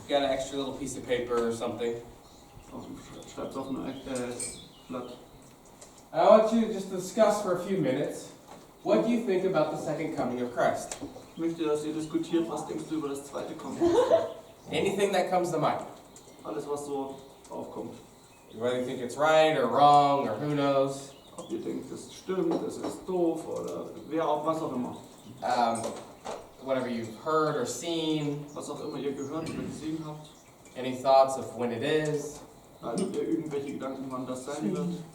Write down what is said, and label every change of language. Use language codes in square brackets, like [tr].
[en] Got an extra little piece of paper or something. [de] Schreibt auf ein Blatt. [en] I want you to just discuss for a few minutes, what do you think about the second coming of Christ? [de] Ich möchte, dass ihr diskutiert, was denkst du über das zweite Kommen? [en] Anything that comes to mind. [de] Alles, was so aufkommt. [en] Whether you think it's right or wrong or who knows. [de] Ob ihr denkt, es stimmt, es ist doof oder was auch immer. [en] Whatever you've heard or seen. [de] Was auch immer ihr gehört oder gesehen habt. [en] Any thoughts of when it is. [de] Habt ihr irgendwelche Gedanken, wann das sein wird?